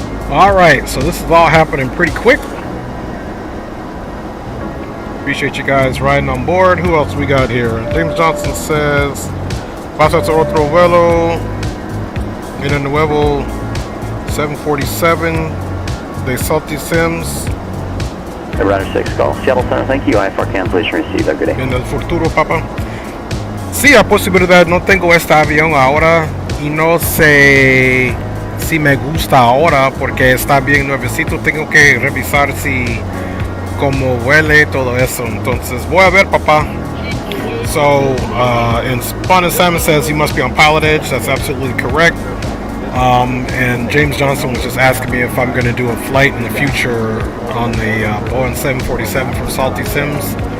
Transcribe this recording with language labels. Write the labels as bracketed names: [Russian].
[English] Alright, so this is all happening pretty quick. Appreciate you guys riding on board. Who else we got here? James Johnson says, [Spanish] pasa a otro vuelo en el nuevo 747 de Salty Sims. [English] Rudder 6 call. Seattle Center, thank you. IFR cancellation received. Have a good day. [Spanish] En el futuro, papá. Sí, a posibilidad. No tengo este avión ahora y no sé si me gusta ahora porque está bien nuevecito. Tengo que revisar si como huele todo eso. Entonces voy a ver, papá. [English] So, and Spawn and Simon says he must be on PilotEdge. That's absolutely correct. And James Johnson was just asking me if I'm going to do a flight in the future on the Boeing 747 from Salty Sims.